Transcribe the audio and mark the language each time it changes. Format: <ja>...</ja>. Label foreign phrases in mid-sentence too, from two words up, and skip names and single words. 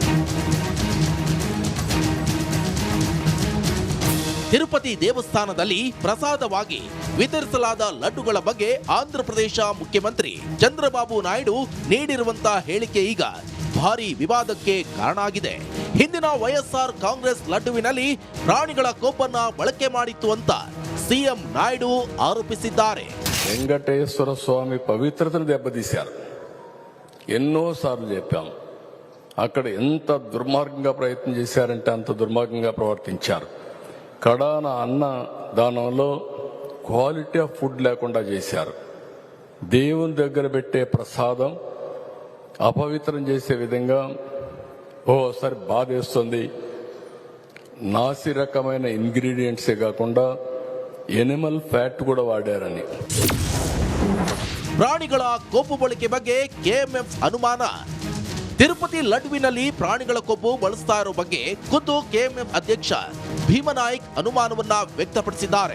<kn>ತಿರುಪತಿ ದೇವಸ್ಥಾನದಲ್ಲಿ ಪ್ರಸಾದವಾಗಿ ವಿತರಿಸಲಾದ ಲಡ್ಡುಗಳ ಬಗ್ಗೆ ಆಂಧ್ರಪ್ರದೇಶ ಮುಖ್ಯಮಂತ್ರಿ ಚಂದ್ರಬಾಬು ನಾಯ್ಡು ನೀಡಿರುವಂತಹ ಹೇಳಿಕೆ ಈಗ ಭಾರಿ ವಿವಾದಕ್ಕೆ ಕಾರಣ ಆಗಿದೆ. ಹಿಂದಿನ ವೈಎಸ್ಆರ್ ಕಾಂಗ್ರೆಸ್ ಲಡ್ಡುವಿನಲ್ಲಿ ಪ್ರಾಣಿಗಳ ಕೊಬ್ಬನ್ನ ಬಳಕೆ ಮಾಡಿತ್ತು ಅಂತ ಸಿಎಂ</kn> <te>నాయుడు ఆరోపిస్తున్నారు. వెంకటేశ్వర స్వామి పవిత్రతను దెబ్బతీశారు. ఎన్నోసార్లు చెప్పాం. అక్కడ ఎంత దుర్మార్గంగా ప్రయత్నం చేశారంటే అంత దుర్మార్గంగా ప్రవర్తించారు. కడాన అన్న దానంలో</te> <en>quality of food</en> <te>లేకుండా చేశారు. దేవుని దగ్గర పెట్టే ప్రసాదం అపవిత్రం చేసే విధంగా ఓసారి బాధేస్తుంది. నాసి రకమైన ఇంగ్రీడియంట్సే కాకుండా</te> <en>animal fat</en> <te>కూడ వాడ్యారని.</te> <kn>ಪ್ರಾಣಿಗಳ ಕೊಬ್ಬು ಬಳಕೆ ಬಗ್ಗೆ ಕೆಎಂಎಫ್ ಅನುಮಾನ. ತಿರುಪತಿ ಲಡ್ಡುವಿನಲ್ಲಿ ಪ್ರಾಣಿಗಳ ಕೊಬ್ಬು ಬಳಸ್ತಾ ಇರೋ ಬಗ್ಗೆ ಖುದ್ದು ಕೆಎಂಎಫ್ ಅಧ್ಯಕ್ಷ ಭೀಮನಾಯ್ಕ್ ಅನುಮಾನವನ್ನ ವ್ಯಕ್ತಪಡಿಸಿದ್ದಾರೆ.</kn>